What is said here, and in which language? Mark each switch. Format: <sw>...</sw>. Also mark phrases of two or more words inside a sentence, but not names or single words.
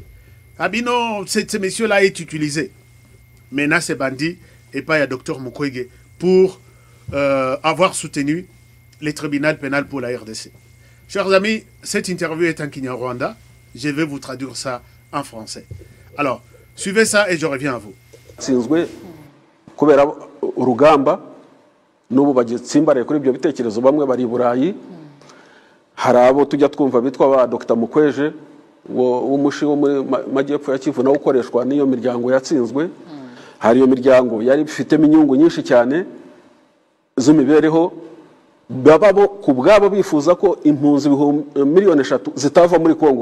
<fr>Ah bien non, ce monsieur-là est utilisé. Maintenant, c'est bandit et pas à Dr Mukwege pour avoir soutenu les tribunaux pénals pour la RDC. Chers amis, cette interview est en Kinyarwanda. Je vais vous traduire ça en français. Alors, suivez ça et je reviens à vous.</fr> <rw>n'ubu bagitsimbaraye kuri ibyo bitekerezo bamwe bari Burayi hari abo tujya twumva bitwa ba Dr Mukweje w'umushi wo muri majyepfo ya Kivu nawo ukoreshwa n'iyo miryango yatsinzwe hari iyo miryango yari bifitemo inyungu nyinshi cyane z'imibereho bababo kubwabo bifuza ko impunzi miliyoni 3 zitava muri Kongo</rw>